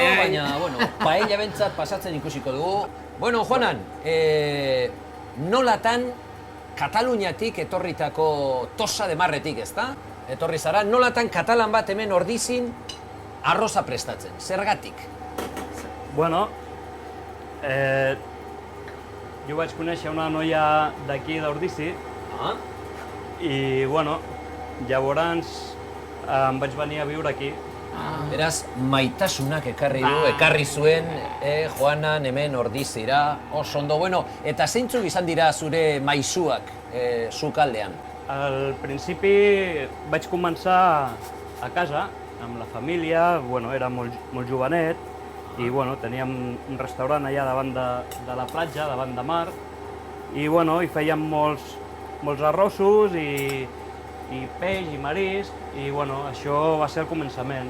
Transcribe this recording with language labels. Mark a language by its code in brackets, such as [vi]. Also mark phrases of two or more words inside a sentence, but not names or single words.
[eu] baina, bueno, paella bentsat pasatzen ikusiko dugu. Bueno, Juanan, nolatan Kataluniatik etorritako Tosa de Marretik, ezta? Etorri zara, nolatan katalan bat hemen Ordizin arroza prestatzen, zergatik? Bueno, [ca] jo vaig conèixer una noia d'aquí d'Ordici i, bueno, llavors em vaig venir a viure aquí. [eu] Beraz, maitasunak ekarri zuen, Juanan hemen Ordizira, oso ondo. Bueno, eta zeintzuk izan dira zure maisuak sukaldean? [ca] Al principi vaig començar a casa, amb la família, bueno, era molt jovenet, i bueno, teníem un restaurant allà davant de la platja, davant de mar, i bueno, hi fèiem molts arrossos i peix i marisc, i bueno, això va ser el començament.